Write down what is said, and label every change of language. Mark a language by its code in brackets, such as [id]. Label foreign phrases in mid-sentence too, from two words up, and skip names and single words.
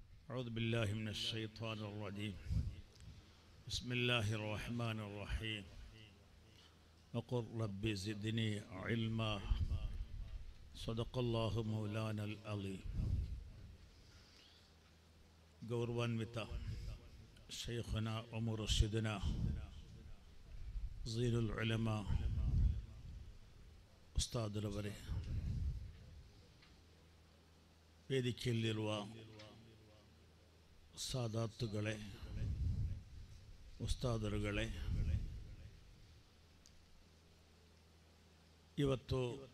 [ar] أعوذ بالله من الشيطان الرجيم بسم الله الرحمن الرحيم وقل رب زدني علما صدق الله مولانا العظيم [kn] ಗೌರವಾನ್ವಿತ [ar] شيخنا ومرشدنا [kn] ಝೀನುಲ್ ಉಲಮಾ ಉಸ್ತಾದರವರೇ, ವೇದಿಕೆಯಲ್ಲಿರುವ ಸಾದಾತುಗಳೇ, ಉಸ್ತಾದರುಗಳೇ, ಇವತ್ತು